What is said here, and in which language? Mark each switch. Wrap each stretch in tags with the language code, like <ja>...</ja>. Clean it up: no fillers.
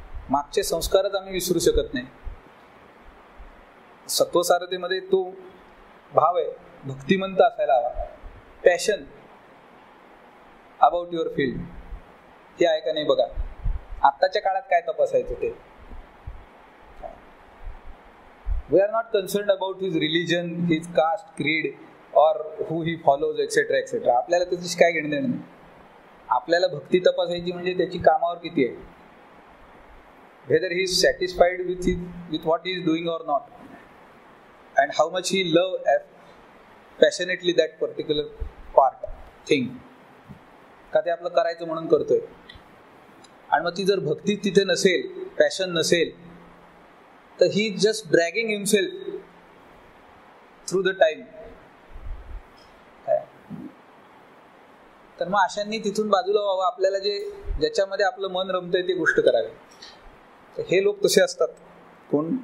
<mr>मागचे संस्कारच आम्ही विसरू शकत नाही. सत्वसारतेमध्ये तो भाव आहे, भक्तिमंत असायला हवा.</mr> <en>passion about your field</en> <mr>हे आहे का नाही बघा. आत्ताच्या काळात काय तपासायचं ते.</mr> <en>We are not concerned about his religion, his caste, creed और who he follows etcetera etcetera.</en> <mr>आपल्याला त्याची काय घेणं देणं नाही. आपल्याला भक्ती तपासायची म्हणजे त्याची कामावर किती आहे,</mr> <en>whether he is satisfied with what he is doing or not, and how much he love passionately that particular thing.</en> <mr>का ते आपलं करायचं म्हणून करतोय. आणि मग ती जर भक्ती तिथे नसेल, पॅशन नसेल, तर</mr> <en>He just dragging himself through the time.</en> <mr>तर मग अशांनी तिथून बाजूला व्हावं. आपल्याला ज्याच्यामध्ये आपलं मन रमतंय ती गोष्ट करावी. तर हे लोक तसे असतात. कोण?</mr>